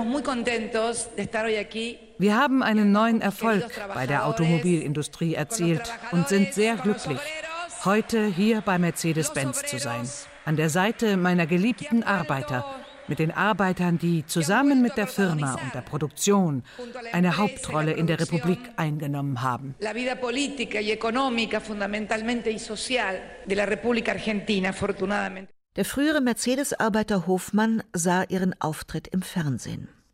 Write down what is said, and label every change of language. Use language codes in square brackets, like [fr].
[de] Wir haben einen neuen Erfolg bei der Automobilindustrie erzielt und sind sehr glücklich, heute hier bei Mercedes-Benz zu sein. An der Seite meiner geliebten Arbeiter, mit den Arbeitern, die zusammen mit der Firma und der Produktion eine Hauptrolle in der Republik eingenommen haben. [es] La vida política y económica, fundamentalmente y social de la República Argentina, afortunadamente. [de] Der frühere Mercedes-Arbeiter Hofmann sah ihren Auftritt im Fernsehen.